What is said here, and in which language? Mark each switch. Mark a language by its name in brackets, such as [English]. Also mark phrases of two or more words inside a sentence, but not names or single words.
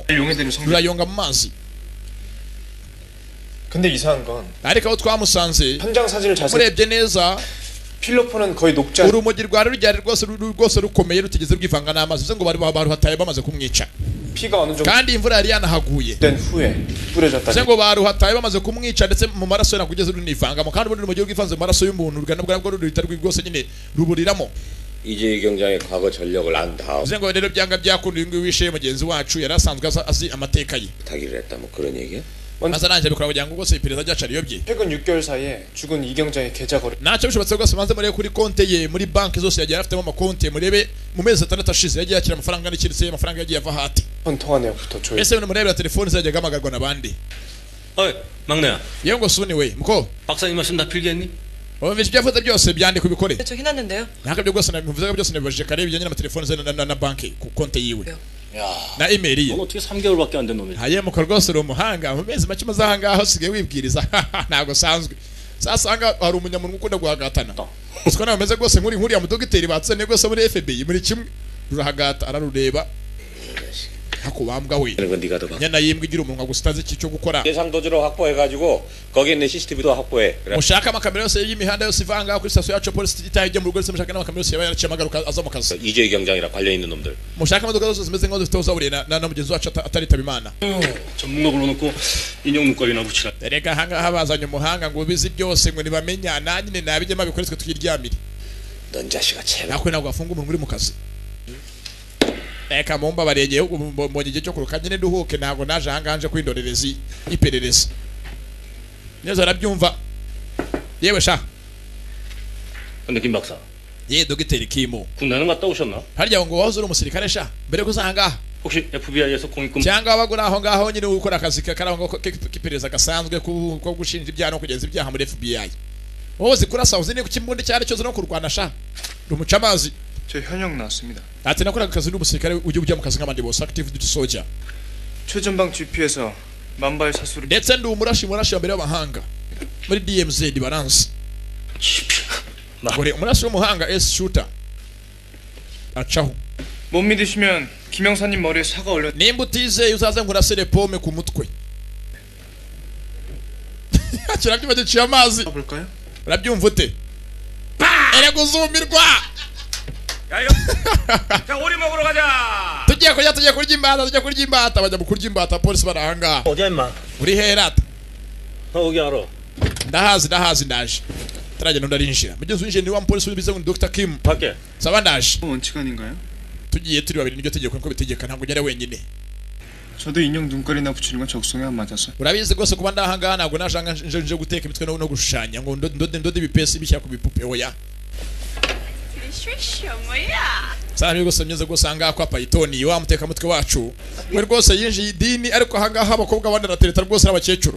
[Korean] 용해되는 성분. [Kinyarwanda] rurayonga mu mazi [Korean] 근데 이상한 건 [Kinyarwanda] ariko aho twamusanze [Korean] 현장 사진을 자세히 [Kinyarwanda] murebye neza [Korean] 필로폰은 거의 녹지 않 [Kinyarwanda] urumogi rwari rujyari rwose rukomeye rutigeze rwivanga n'amazi bivuze ngo bari baruhataye bamaze kumwica [Korean] 피가 어느 정도 [Kinyarwanda] kandi imvura yari yanahaguye [Korean] 된 후에 뿌려졌다. [Kinyarwanda] bivuze ngo baruhataye bamaze kumwica ndetse mu maraso ye nagugeze runivangamo kandi ubundi urumogi rwivanze mu maraso y'umuntu nabwo ruhita rwose nyine ruburiramo [Korean] 이재희 경장의 과거 전력을 안 다음 [Kinyarwanda] bivuze ngo rero byanga byakunda uyu nguyu wishe mugenzi wacu yari asanzwe azi amateka ye [Korean] 부탁을 했다 뭐 그런 얘기야? [Kinyarwanda] maze arangije bikora kugira ngo rwose iperereza ryacu ariyobye [Korean] 최근 6개월 사이에 죽은 이 경장의 계좌 거래 [Kinyarwanda] ntacyo bishobotse rwose maze murebe kuri konte ye muri banki zose yagiye afitemo amakonte murebe mu mezi 6 ashize yagiye yakira amafaranga n'ikiritse amafaranga yagiye ava hati [Korean] 폰 통화 내역부터 조회. [Kinyarwanda] ese murebera telefoni ze yajyaga amagarwa n'abandi [Korean] 어이 막내야 [Kinyarwanda] yewe ngo suni we muko [Korean] 박사님 말씀 다 필기했니? [Kinyarwanda] ibyo byavuze byose byandika ubikore [Korean] 저 해놨는데요. [Kinyarwanda] ntabwo byo rwose nabivuze byose nabibajije kare bijyanye n'amatelefoni ze na banki ku konte yiwe [Korean] 야, [Kinyarwanda] na email ye [Korean] 넌 어떻게 3개월밖에 안 된 놈이야? [Kinyarwanda] hayemuka rwose uri umuhanga mu mezi make maze ahangaha usigaye wibwiriza ntabwo usanzwe sasanga hari umunyamuntu ukunda guhagatana usiko nawe umeze rwose nk'uriya mudogiteri batsene rwose muri FBI muri kimwe rurahagata ararureba hakubambwa we [Korean] 그건 네가 더 봐. [Kinyarwanda] nyana yimbwa igira umunwa gusa utazi icyo gukora [Korean] 예상 도주로 확보해가지고 거기 있는 CCTV도 확보해. 그래. [Kinyarwanda] mushaka amakamera yose y'imihanda yose ivanga kuri station yacu polisi itaha ijya mu rugo rwose mushaka n'amakamera yose yaba yaraciye amagaruka aza mu kazi [Korean] 이재희 경장이랑 관련 있는 놈들. [Kinyarwanda] mushaka imodoka zose zimeze nk'aho zifite uzaburiye na mugenzi wacu ataritaba imana [Korean] 전문가 불러놓고 인형 눈깔이나 붙이라. [Kinyarwanda] reka ahangaha bazanye umuhanga ngo ubizi byose ngo ntibamenya nanjye nabijyemo bikoretswe tukiryamire [Korean] 넌 자식아 참. [Kinyarwanda] nakwe ntabwo wafunga umuntu uri mu kazi reka mumba baregeye mbonye igihe cyo kuruka nyine duhuke ntabwo naje ahangaha nje kwindorereza iperereza neza arabyumva yewe sha [Korean] 근데 김 박사, [Kinyarwanda] ye dogiteri Kimo [Korean] 군대는 갔다 오셨나? [Kinyarwanda] harya ngo wahoze uri umusirikare sha mbere ko usangaha [Korean] 혹시 FBI에서 공익금 [Kinyarwanda] cyangwa wabagura aho ngaho nyine ukora akazi karangwa k'iperereza gasanzwe ko gushinja ibyaha no kugenza ibyaha muri FBI wowe uzi kurasa uzi ku kimbunda cyari cyoze no kurwana sha rumuca amazi [Korean] 저 현역 나왔습니다. [Kinyarwanda] ati nakoraga akazi n'umusirikare ujya mu kazi nk'abandi bose [English] active duty soldier [Korean] 최전방 GP에서 만발 사수를 [Kinyarwanda] ndetse ndi umurashi wa mbere w'amahanga muri DMZ balance nakore umurashi w'umuhanga S shooter acaho [Korean] 못 믿으시면 김영사님 머리에 사과 올려. [Kinyarwanda] nimba utizeye uzaze ngo urasere pome ku mutwe kirabyuma giciye amazi [Korean] 볼까요? [Kinyarwanda] urabyumva ute ere guzumirwa [Korean] 야 이거, 자 오리 먹으러 가자. [Kinyarwanda] tugiye kurya imbata bajya mu kurya imbata polisi barahanga [Korean] 어디야 임마? [Kinyarwanda] uri herata [Korean] 너 여기 알아? [Kinyarwanda] ndahazi ndaje taragenda ndarinjira mugenzi w'injira ni wa polisi bize ngo Dr. Kim [Korean] 밖에. [Kinyarwanda] saba ndaje [Korean] 원칙 아닌가요? [Kinyarwanda] tugiye turi babiri niryo tegeko niko bitegeka ntabwo njya wenyine [Korean] 저도 인형 눈깔이나 붙이는 건 적성에 안 맞아서. [Kinyarwanda] urabizi rwose kuba ndahangaha ntabwo naje nje guteka imitwe no gushushanya ngo ndode ibipesi bishyira ku bipupe oya sana rwose mnyeze rwose ahangaha kwa Python wa mutekamutwe wacu we rwose yinjiye idini ariko ahangaha abakobwa bandi aratereta rwose n'abakecuru